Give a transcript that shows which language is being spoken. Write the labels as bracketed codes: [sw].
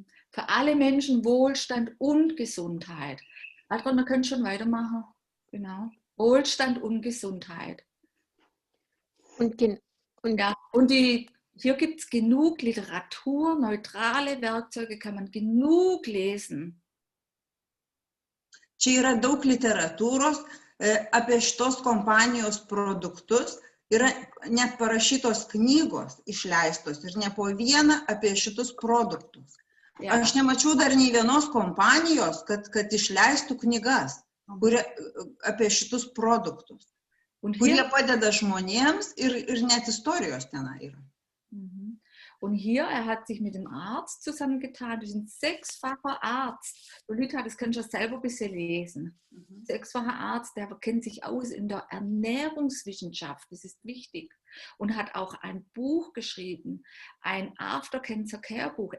[de] Für alle Menschen Wohlstand und Gesundheit. Adrian, wir können schon weitermachen. Genau. Wohlstand und Gesundheit. Und hier gibt es genug Literatur, neutrale Werkzeuge, kann man genug lesen. [lt] Čia yra daug literatūros apie šitos kompanijos produktus, yra net parašytos knygos išleistos ir ne po vieną apie šitus produktus. [de] Ja. [lt] Aš nemačiau dar nei vienos kompanijos, kad išleistų knygas apie šitus produktus, kurie padeda žmonėms ir net istorijos tenai yra. [de] Und hier, hat sich mit dem Arzt zusammengetan, das ist ein 6-facher Arzt. Lolita, das kannst du selber ein bisschen lesen. 6-facher Arzt, der kennt sich aus in der Ernährungswissenschaft, das ist wichtig. Und hat auch ein Buch geschrieben, ein After Cancer Care Buch.